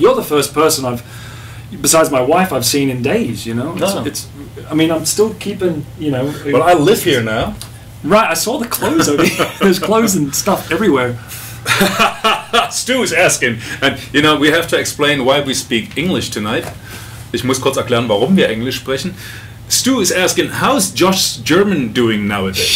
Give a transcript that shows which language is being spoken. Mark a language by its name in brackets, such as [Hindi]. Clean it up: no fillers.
[English] You're the first person besides my wife, I've seen in days. You know, it's. I mean, I'm still keeping. You know. Well, I live here now. Right, I saw the clothes over here. There's clothes and stuff everywhere. Stu is asking, and you know, we have to explain why we speak English tonight. [German] Ich muss kurz erklären, warum wir Englisch sprechen. [English] Stu is asking, how's Josh German doing nowadays?